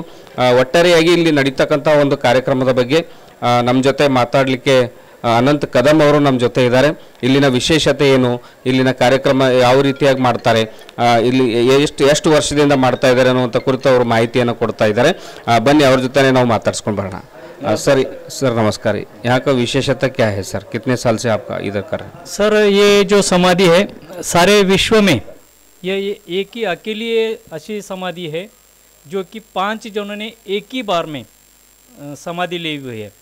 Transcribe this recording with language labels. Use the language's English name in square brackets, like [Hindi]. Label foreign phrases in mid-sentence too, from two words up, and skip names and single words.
[Kannada] ಒಟ್ಟಾರೆಯಾಗಿ ಇಲ್ಲಿ ನಡೀತಕ್ಕಂಥ ಒಂದು ಕಾರ್ಯಕ್ರಮದ ಬಗ್ಗೆ ನಮ್ಮ ಜೊತೆ ಮಾತಾಡಲಿಕ್ಕೆ ಅನಂತ್ ಕದಂ ಅವರು ನಮ್ಮ ಜೊತೆ ಇದ್ದಾರೆ. ಇಲ್ಲಿನ ವಿಶೇಷತೆ ಏನು, ಇಲ್ಲಿನ ಕಾರ್ಯಕ್ರಮ ಯಾವ ರೀತಿಯಾಗಿ ಮಾಡ್ತಾರೆ, ಇಲ್ಲಿ ಎಷ್ಟು ವರ್ಷದಿಂದ ಮಾಡ್ತಾ ಇದ್ದಾರೆ ಅನ್ನುವಂಥ ಕುರಿತು ಅವರು ಮಾಹಿತಿಯನ್ನು ಕೊಡ್ತಾ ಇದ್ದಾರೆ. ಬನ್ನಿ ಅವ್ರ ಜೊತೆ ನಾವು ಮಾತಾಡ್ಸ್ಕೊಂಡು ಬರೋಣ. [Hindi] सर नमस्कार. यहाँ का विशेषता क्या है सर? कितने साल से आपका इधर कर रहे हैं? सर ये जो समाधि है सारे विश्व में ये एक ही अकेली ऐसी समाधि है जो कि 5 जनों ने एक ही बार में समाधि ली हुई है.